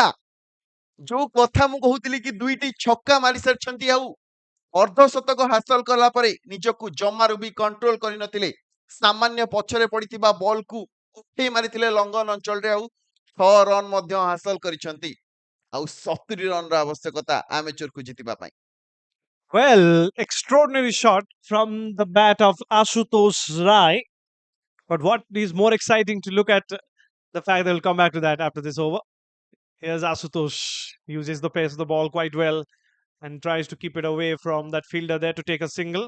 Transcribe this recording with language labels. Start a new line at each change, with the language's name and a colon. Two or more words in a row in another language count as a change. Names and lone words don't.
Odia: ଯୋଉ କଥା ମୁଁ କହୁଥିଲି କି ଦୁଇଟି ଛକା ମାରି ସାରିଛନ୍ତି, ଆଉ ଅର୍ଦ୍ଧଶତକ ହାସଲ କଲା ପରେ ନିଜକୁ ଜମାରୁ ବି କଣ୍ଟ୍ରୋଲ କରିନଥିଲେ। ସାମାନ୍ୟ ପଛରେ ପଡିଥିବା ବଲକୁ ଉଠେଇ ମାରିଥିଲେ ଲଙ୍ଗନ ଅଞ୍ଚଳରେ, ଆଉ 6 ରନ୍ ମଧ୍ୟ ହାସଲ କରିଛନ୍ତି। ଆଉ 70 ରନ୍ର ଆବଶ୍ୟକତା ଆମେଚରକୁ ଜିତିବା ପାଇଁ।
English: Well, extraordinary shot from the bat of Ashutosh Rai. But what is more exciting to look at, the fact that we'll come back to that after this over. Here's Asutosh, uses the pace of the ball quite well and tries to keep it away from that fielder there to take a single.